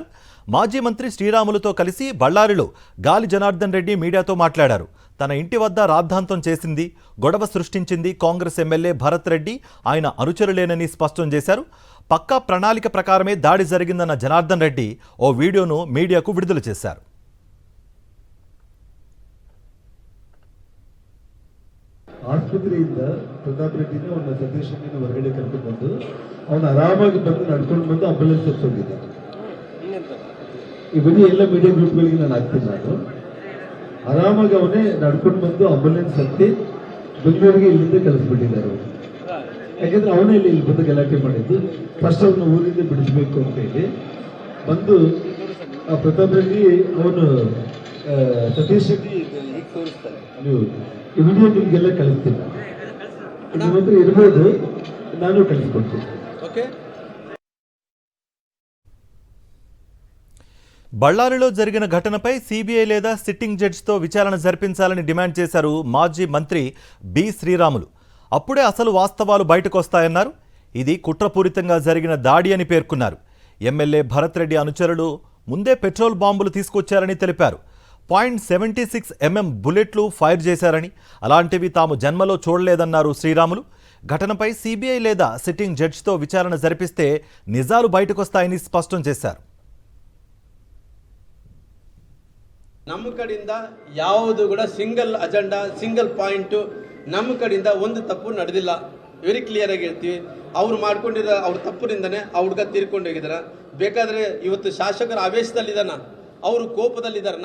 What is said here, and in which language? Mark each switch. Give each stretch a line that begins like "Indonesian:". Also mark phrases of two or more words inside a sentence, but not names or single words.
Telugu: మాజీ మంత్రి శ్రీరాములుతో కలిసి బళ్ళారిలో గాలి జనార్దన్ రెడ్డి మీడియాతో మాట్లాడారు. తన ఇంటి వద్ద రాద్ధాంతం చేసింది, గొడవ సృష్టించింది కాంగ్రెస్ ఎమ్మెల్యే భరత్ రెడ్డి, ఆయన అనుచరులేనని స్పష్టం చేశారు. పక్కా ప్రణాళిక ప్రకారమే దాడి జరిగిందన్న జనార్దన్ రెడ్డి ఓ వీడియోను మీడియాకు విడుదల చేశారు.
Kannada: ಆಸ್ಪತ್ರೆಯಿಂದ ಪ್ರತಾಪ್ ರೆಡ್ಡಿನ ಅವನ ಸತೀಶ್ ರೆಡ್ಡಿನ ಹೊರಗಡೆ ಕರ್ಕೊಂಡು ಬಂದು ಅವನು ಆರಾಮಾಗಿ ಬಂದು ನಡ್ಕೊಂಡು ಬಂದು ಅಂಬುಲೆನ್ಸ್ ಹಚ್ಚೋಗಿದ್ದ. ಈ ವಿಡಿಯೋ ಎಲ್ಲ
English: media groupಗಳಿಗೆ
Kannada: ನಾನು ಹಾಕ್ತೀನಿ. ನಾನು ಆರಾಮಾಗಿ ಅವನೇ ನಡ್ಕೊಂಡು ಬಂದು ಅಂಬುಲೆನ್ಸ್ ಹತ್ತಿ ಬೆಂಗಳೂರಿಗೆ ಇಲ್ಲಿಂದ ಕಳಿಸ್ಬಿಟ್ಟಿದ್ದಾರೆ. ಯಾಕೆಂದ್ರೆ ಅವನೇ ಇಲ್ಲಿ ಬಂದು ಗಲಾಟೆ ಮಾಡಿದ್ದು. ಫಸ್ಟ್ ಅವನ ಊರಿಂದ ಬಿಡಿಸ್ಬೇಕು ಅಂತ ಹೇಳಿ ಬಂದು ಆ ಪ್ರತಾಪ್ ರೆಡ್ಡಿ ಅವನು ಸತೀಶ್ ರೆಡ್ಡಿ ಈಗ ತೋರಿಸ್ತಾರೆ. ನೀವು ಈ ವಿಡಿಯೋ ನಿಮಗೆಲ್ಲ ಕಳಿಸ್ತೀನಿ. ನಿಮ್ಮ ಹತ್ರ ಇರ್ಬೋದು, ನಾನು ಕಳಿಸ್ಕೊಡ್ತೀನಿ.
Telugu: ఓకే. బళ్ళారిలో జరిగిన ఘటనపై సిబిఐ లేదా
English: sitting judgeతో
Telugu: విచారణ జరిపించాలని డిమాండ్ చేశారు మాజీ మంత్రి బి శ్రీరాములు. అప్పుడే అసలు వాస్తవాలు బయటకొస్తాయన్నారు. ఇది కుట్రపూరితంగా జరిగిన దాడి అని పేర్కొన్నారు. ఎమ్మెల్యే భరత్ రెడ్డి అనుచరులు ముందే
English: petrol bombs
Telugu: తీసుకొచ్చారని తెలిపారు. .76 mm బుల్లెట్లు ఫైర్ చేశారని, అలాంటివి తాము జన్మలో చూడలేదన్నారు శ్రీరాములు. ఘటనపై సిబిఐ లేదా
English: sitting judgeతో
Telugu: విచారణ జరిపిస్తే నిజాలు బయటకొస్తాయని స్పష్టం చేశారు.
Kannada: ನಮ್ಮ ಕಡೆಯಿಂದ ಯಾವುದು ಕೂಡ
English: single agenda, single point
Kannada: ನಮ್ಮ ಕಡೆಯಿಂದ ಒಂದು ತಪ್ಪು ನಡೆದಿಲ್ಲ.
English: very clear
Kannada: ಆಗಿ ಹೇಳ್ತೀವಿ. ಅವ್ರು ಮಾಡ್ಕೊಂಡಿರೋ ಅವ್ರ ತಪ್ಪಿನಿಂದನೇ ಆ ಹುಡುಗ ತೀರ್ಕೊಂಡು ಹೋಗಿದ್ದಾರೆ. ಬೇಕಾದರೆ ಇವತ್ತು ಶಾಸಕರ ಆವೇಶದಲ್ಲಿದ್ದಾನ, ಅವರು ಕೋಪದಲ್ಲಿದ್ದಾರೆ.